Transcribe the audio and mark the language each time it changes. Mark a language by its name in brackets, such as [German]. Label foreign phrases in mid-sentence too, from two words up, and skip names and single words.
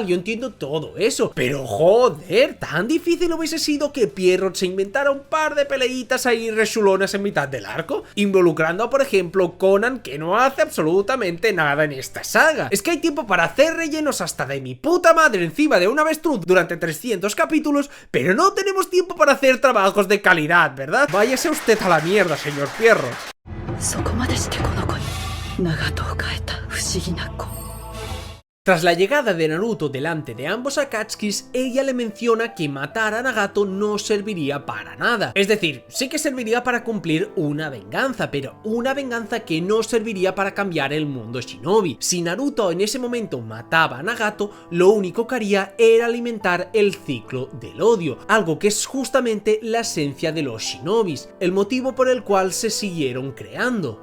[Spanish] Yo entiendo todo eso, pero joder, tan difícil hubiese sido que Pierrot se inventara un par de peleitas ahí rechulonas en mitad del arco, involucrando a por ejemplo Conan, que no hace absolutamente nada en esta saga. Es que hay tiempo para hacer rellenos hasta de mi puta madre encima de un avestruz durante 300 capítulos, pero no tenemos tiempo para hacer trabajos de calidad, ¿verdad? Váyase usted a la mierda, señor Pierrot. [Japanese] そこまでしてこの子に長門を変えた不思議な子。 [Spanish] Tras la llegada de Naruto delante de ambos Akatsuki, ella le menciona que matar a Nagato no serviría para nada. Es decir, sí que serviría para cumplir una venganza, pero una venganza que no serviría para cambiar el mundo shinobi. Si Naruto en ese momento mataba a Nagato, lo único que haría era alimentar el ciclo del odio, algo que es justamente la esencia de los shinobis, el motivo por el cual se siguieron creando.